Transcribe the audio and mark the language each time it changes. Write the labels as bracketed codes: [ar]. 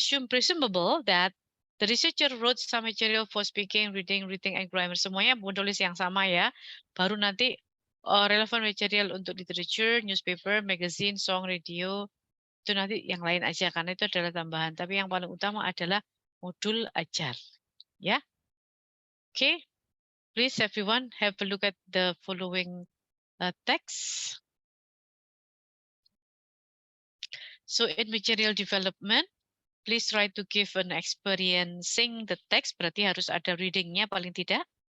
[en] Presumable that the researcher wrote some material for speaking, reading, writing, and grammar. [id] Semuanya menulis yang sama ya. Baru nanti relevant material untuk literature, newspaper, magazine, song, radio, itu nanti yang lain aja karena itu adalah tambahan. Tapi yang paling utama adalah modul ajar. Ya. Okay. [en] Please everyone have a look at the following text. So in material development, please try to give an experiencing the text, [id] berarti harus ada readingnya paling tidak.